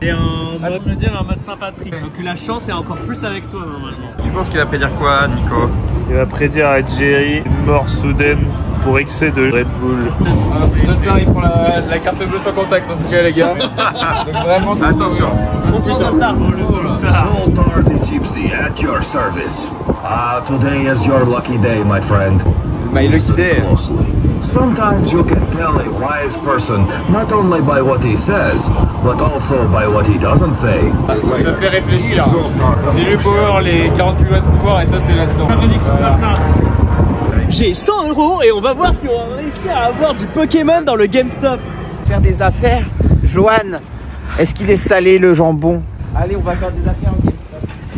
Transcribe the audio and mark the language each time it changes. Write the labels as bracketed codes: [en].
[fr] Et un mode sympathique. Donc la chance est encore plus avec toi normalement. Tu penses qu'il va prédire quoi, Nico? Il va prédire à Jerry une mort soudaine pour excès de Red Bull. Zoltar il prend la carte bleue sans contact en tout cas les gars. Donc vraiment attention. Attention Zoltar. [en] Zoltar the Gypsy at your service. Today is your lucky day, my friend. My lucky day. Sometimes you can tell a wise person not only by what he says, but also by what he doesn't say. [fr] Ça fait réfléchir. J'ai lu Power, les 48 lois de pouvoir et ça c'est là-dedans. Voilà. J'ai 100 € et on va voir si on va réussir à avoir du Pokémon dans le GameStop. Faire des affaires. Johan, est-ce qu'il est salé le jambon? Allez, on va faire des affaires au GameStop.